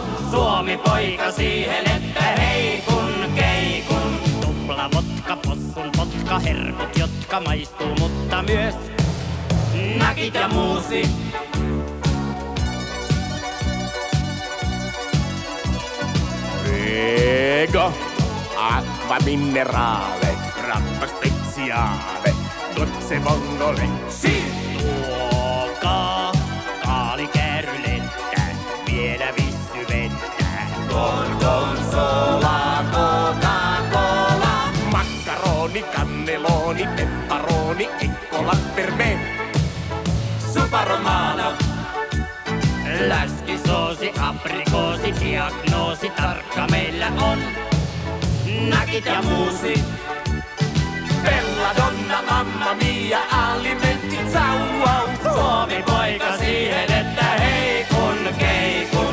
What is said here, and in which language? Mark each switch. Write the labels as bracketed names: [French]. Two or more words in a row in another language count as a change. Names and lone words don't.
[Finnish] Suomi poika siihen, että hei kun keikun. Tupla vodka, possun potka, herkut, jotka maistuu, mutta myös Nakit ja muusi. [Italian] Vego, acqua minerale, grappa speziale, dolce vongole. Si! [Finnish] Tuokaa kaalikäärylettä, vielä vissyvettä. [Italian] Gorgonzola, Coca-Cola. Maccaroni, cannelloni, pepperoni, Ekkola per me. Supa Romana. [Finnish] Läskisoosi, aprikoosi, diagnoosi, tarkka meillä on. Nakit ja muusi. [Italian] Belladonna, Mamma Mia, alimentit, sauau. [Finnish] Suomi poika siihen, että hei kun keikun.